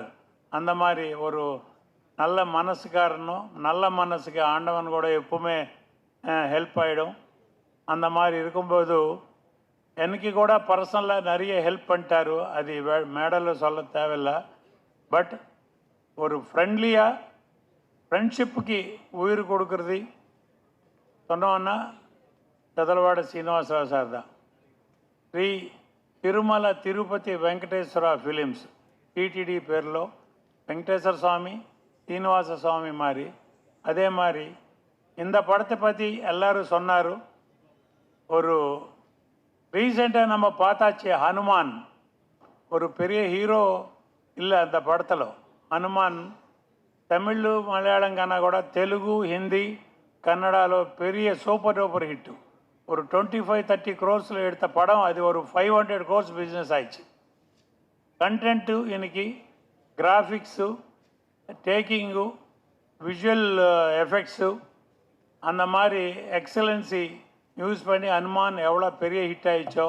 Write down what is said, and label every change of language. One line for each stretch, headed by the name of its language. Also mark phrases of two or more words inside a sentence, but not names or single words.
Tamil: அந்த மாதிரி ஒரு நல்ல மனசுக்காரனும், நல்ல மனசுக்கு ஆண்டவன் கூட எப்பவுமே ஹெல்ப் ஆகிடும். அந்த மாதிரி இருக்கும்போது எனக்கு கூட பர்சனலாக நிறைய ஹெல்ப் பண்ணிட்டாரு. அது மேடலில் சொல்ல தேவையில்லை. பட் ஒரு ஃப்ரெண்ட்லியாக ஃப்ரெண்ட்ஷிப்புக்கு உயிர் கொடுக்குறது சொன்னோன்னா చదలవాడ శ్రీనివాసరావు సార్ దా.
Telugu: శ్రీ తిరుమల తిరుపతి వెంకటేశ్వర ఫిలిమ్స్ టీటీడీ పేరులో వెంకటేశ్వర స్వామి శ్రీనివాச
Tamil: சுவாமி மாதிரி. அதே மாதிரி இந்த படத்தை பற்றி எல்லோரும் சொன்னார். ஒரு ரீசெண்டாக நம்ம பார்த்தாச்சு ஹனுமான், ஒரு பெரிய ஹீரோ இல்லை அந்த படத்தில்.
Telugu: హనుమాన్ తమిళ్ మలయాళం కన్నా కూడా తెలుగు హిందీ కన్నడలో
Tamil: பெரிய சூப்பர் டூப்பர் ஹிட்டு. ஒரு 25-30 crores எடுத்த படம் அது ஒரு 500 crores பிஸ்னஸ் ஆயிடுச்சு. கண்டென்ட்டு இன்னைக்கு கிராஃபிக்ஸு, டேக்கிங்கு,
English: visual effects
Tamil: அந்த மாதிரி எக்ஸலன்சி யூஸ் பண்ணி ஹனுமான் எவ்வளோ பெரிய ஹிட் ஆயிடுச்சோ.